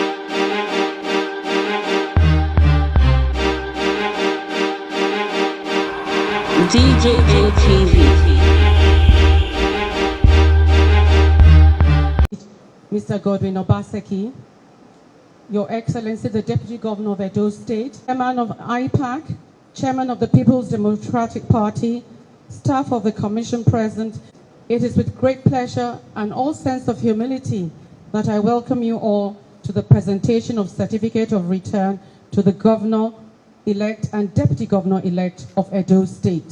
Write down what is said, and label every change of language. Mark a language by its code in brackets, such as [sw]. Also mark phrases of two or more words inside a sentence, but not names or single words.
[en] DJM TV. Mr. Godwin Obaseki, Your Excellency, the Deputy Governor of Edo State, Chairman of IPAC, Chairman of the People's Democratic Party, staff of the Commission present, it is with great pleasure and all sense of humility that I welcome you all to the presentation of Certificate of Return to the Governor-elect and Deputy Governor-elect of Edo State.